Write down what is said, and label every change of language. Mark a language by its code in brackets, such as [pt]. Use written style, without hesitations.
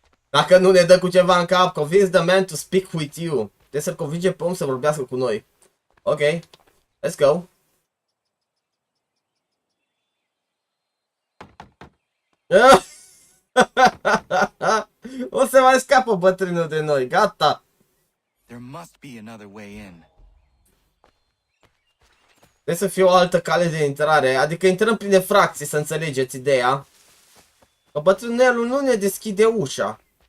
[ro] Dacă nu ne dă cu ceva în cap, [en] convince the man to speak with you. [ro] Trebuie să-l convinge pe om să vorbească cu noi. [en] Ok, let's go. [ro] O să mai scapă bătrânul de noi, gata. [en] There must be another way in. [ro] Trebuie să fie o altă cale de intrare, adică intrăm prin fracții, să înțelegeți ideea. Că bătrânelul nu ne deschide ușa.